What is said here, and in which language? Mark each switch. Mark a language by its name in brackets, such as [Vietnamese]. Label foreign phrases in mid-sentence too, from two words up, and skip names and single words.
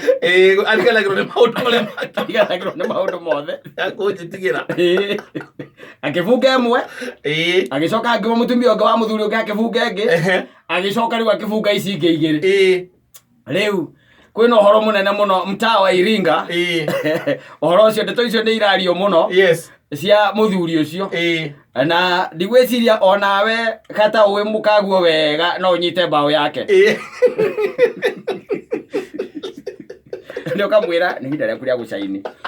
[Kikuyu] Ariganagĩrwo nĩ maũndũ marĩa mangĩ. Ariganagĩrwo nĩ maũndũ mothe. Akũnjĩtigĩra. Akĩbunga ĩmwe. Agĩcoka angĩ mũtumia ũngĩ wa mũthuri ũngĩ akĩbunga ĩngĩ. Agĩcoka rĩu akĩbunga ici ingĩ igĩrĩ. Rĩu kwĩna ũhoro mũnene mũno mtaa wa Iringa. Ũhoro ũcio ndeto icio nĩ irario mũno. Yes. Cia mũthuri ũcio. Na ndigwĩciria onawe kata ũĩ mũkaguo wega no ũnyite bao yake. Nĩ ũkamwĩra nĩ ihinda rĩaku rĩa gũcaini.